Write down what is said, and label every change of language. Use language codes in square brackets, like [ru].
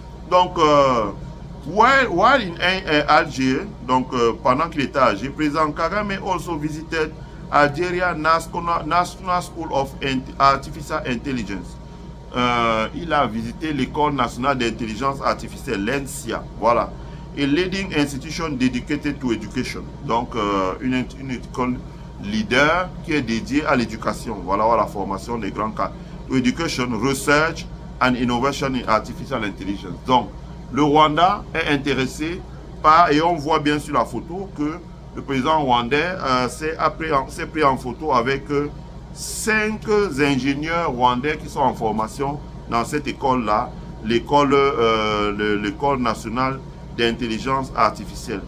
[en] Donc, while in Alger, [fr] donc pendant qu'il était à Alger, président [en] Kagame also visited Algeria National School of Artificial Intelligence. [fr] Il a visité l'école nationale d'intelligence artificielle, l'ENSIA, voilà. [en] A leading institution dedicated to education. [fr] Donc, une école leader qui est dédiée à l'éducation, voilà, à la formation des grands cadres. [en] To education, research and innovation in artificial intelligence. [fr] Donc, le Rwanda est intéressé par, et on voit bien sur la photo que le président rwandais s'est pris en photo avec 5 ingénieurs rwandais qui sont en formation dans cette école-là, l'école nationale d'intelligence artificielle.